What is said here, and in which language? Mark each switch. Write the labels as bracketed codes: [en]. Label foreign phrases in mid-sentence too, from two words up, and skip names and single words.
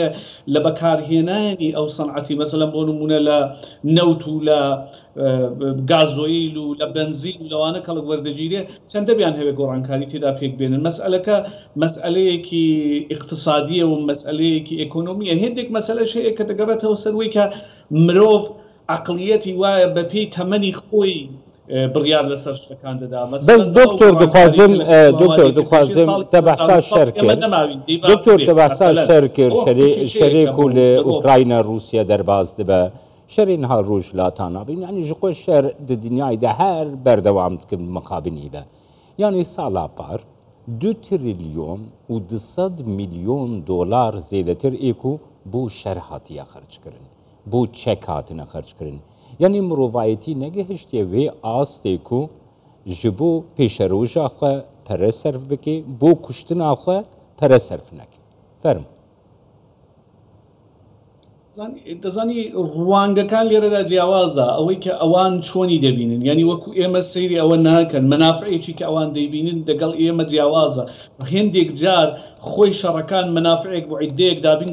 [ckb] لە بەکارهێنانی ئەو سەنعەتی مەسەلەن بۆ نمونە لە نەوت و لە گازۆیل و لە بنزین و لەوانە کەڵک وەردەگیرێ چەندە بیان هەوێت گۆڕانکاری تێدا پێک بێنن مەسئلەکە مەسئلەیەکی اقتصادیە و مەسئلەیەکی ئێکۆنۆمیە هێندێک مەسئلەش هەیە کە دەگەڕێتەوە سەروەی کە مرۆڤ عقلیەتی وایە بەپێی تەمەنی خۆی بڕیار لەسەر شتەکان دەدا [ku] بەس دکتۆر دخوازم تەبەحسا شەر کرد دکتۆر تەبەحسا شەر کرد شەرێک و لە ئوکراینە رووسیا دەرباز دەبە شەرێنها ڕۆژ لاتانابین یعنی ji خۆ شەر di dinyayê her berdewam dikin mixabinî de yanî sala par 2 trilyon û 200 milyon dolar zêdetir ê ku bû şer hatiye xerç kirin bû çek hatine xerç kirin yanî mirovayetî negihiştiye wê astê ku ji bo pêşeroja xwe pere serf bike bô kuştina xwe pere serf neke ferm [ckb] دەزانی ڕوانگەکان لێرەدا جیاوازە ئەوەی کە ئەوان چۆنی دەبینن ینی وەکو ئێمە سەیری ئەوە ناکەن منافعێکی کە ئەوان دەیبینن دەگەڵ ئێمە جیاوازە هێندێک جار خۆی شەڕەکان منافعێک بۆ عیدەیەک دابین